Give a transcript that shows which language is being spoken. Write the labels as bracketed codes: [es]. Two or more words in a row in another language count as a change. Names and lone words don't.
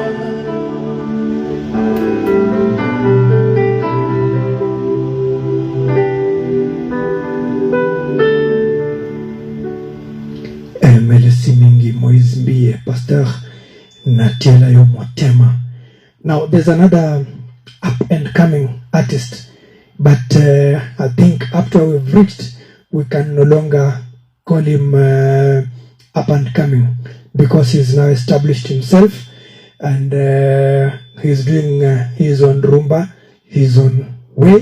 [ln] Merci mingi Moise Mbie, Pastor Natiela yo motema. [en] Now there's another up and coming artist, but I think after we've reached, we can no longer call him up and coming because he's now established himself and he's doing his own rumba, his own way.